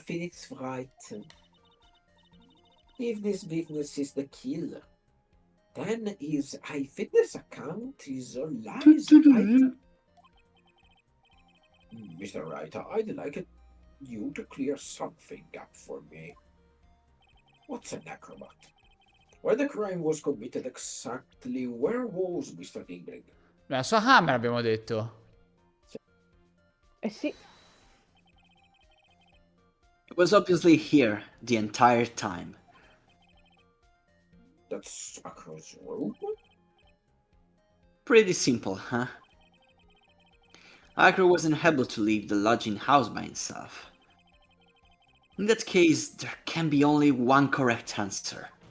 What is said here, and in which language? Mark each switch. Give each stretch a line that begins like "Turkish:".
English: Phoenix Wright, if this business is the killer, then his eyewitness account is all lies, right? Mr. Wright, I'd like you to clear something up for me. What's an acrobat? Where the crime was committed exactly, where was Mr. Ingling?
Italian: La sua camera abbiamo detto. Eh sì,
English: It was obviously here the entire time. That's Acro's room? Pretty simple, huh? Acro wasn't able to leave the lodging house by himself. In that case, there can be only one correct answer.